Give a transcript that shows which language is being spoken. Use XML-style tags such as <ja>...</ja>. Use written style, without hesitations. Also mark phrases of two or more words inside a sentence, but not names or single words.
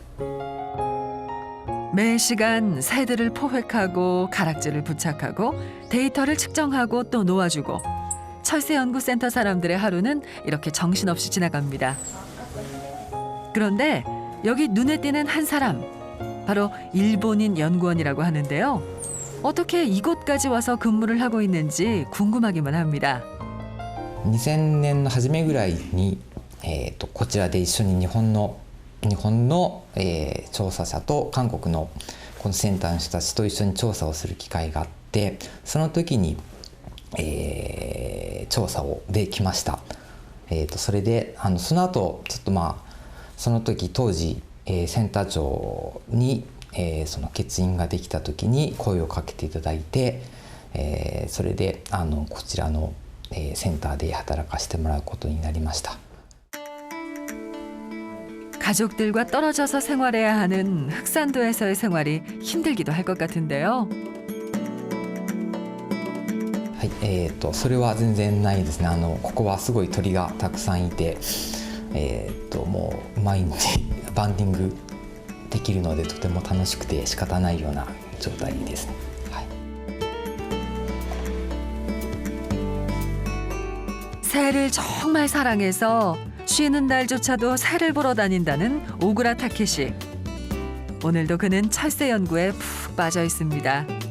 <ko>매 시간 새들을 포획하고 가락지를 부착하고 데이터를 측정하고 또 놓아주고 철새연구센터 사람들의 하루는 이렇게 정신없이 지나갑니다. 그런데 여기 눈에 띄는 한 사람, 바로 일본인 연구원이라고 하는데요. 어떻게 이곳까지 와서 근무를 하고 있는지 궁금하기만 합니다.</ko> <ja>2000 年の初めぐらいに、こちらで一緒に日本の、調査者と韓国のこのセンターの人たちと一緒に調査をする機会があって、その時に、調査できました。それでその後ちょっとその時当時、センター長に、その欠員ができた時に声をかけていただいて、それでこちらの 센터 에 働かせてもらうことになりました.</ja> <ko>가족들과 떨어져서 생활해야 하는 흑산도에서의 생활이 힘들기도 할 것 같은데요.</ko> <ja>はい、それは全然ないですね。ここはすごい鳥がたくさんいて、もう毎日バンディングできるのでとても楽しくて仕方ないような状態ですね。</ja> <ko>새를 정말 사랑해서 쉬는 날조차도 새를 보러 다닌다는 오구라 타케시. 오늘도 그는 철새 연구에 푹 빠져 있습니다.</ko>